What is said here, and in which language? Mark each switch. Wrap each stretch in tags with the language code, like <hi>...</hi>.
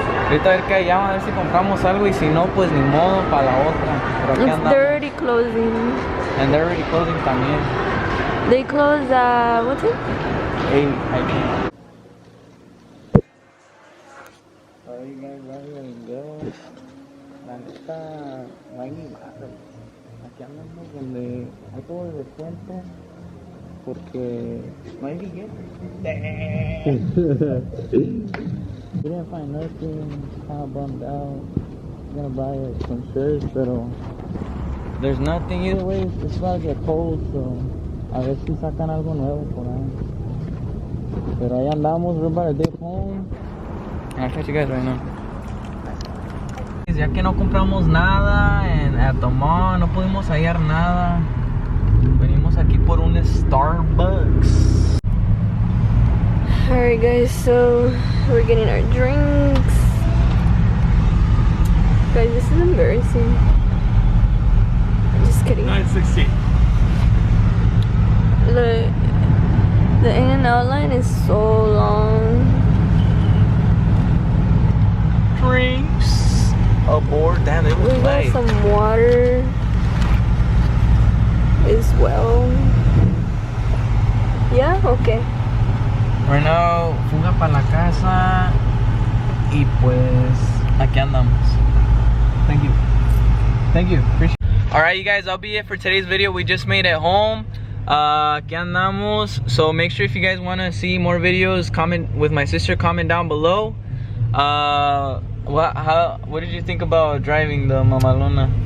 <es>Ahorita a ver qué hallamos, a ver si compramos algo y si no, pues ni modo para la otra. Pero aquí andamos.</es> <en>They're already closing. And they're already closing</en> <es>también.</es> <en>They close what time? 8, I think. Alright, you guys, ready to go.</en> <es>La neta, no hay ni madre. Aquí andamos donde hay todo el descuento. Porque no hay billetes.</es> <en>We didn't find nothing. Kind of bummed out. I'm gonna buy some shirts,</en> <es>pero</es> <en>there's nothing. Either way, it's about to get cold, so</en> <es>a ver si sacan algo nuevo por ahí. Pero ahí andamos,</es> <en>we're about to dip home. I'll catch you guys right now.</en> <es>Ya que no compramos nada</es> <en>at the mall,</en> <es>no pudimos hallar nada. Venimos aquí por un Starbucks.</es> <en>Alright guys, so we're getting our drinks. Guys, this is embarrassing. I'm just kidding. 9:16. Look, the In-N-Out line is so long. Drinks aboard. Damn, it was We got late. some water as well. Yeah, okay. Right now,</en> <es>fuga para la casa. Y pues Aquí andamos.</es> <en>Thank you. Thank you. Appreciate it. Alright, you guys, that'll be it for today's video. We just made it home.</en> <es>Aquí andamos.</es> <en>So make sure if you guys want to see more videos, comment with my sister, comment down below. What did you think about driving the Mamalona?</en>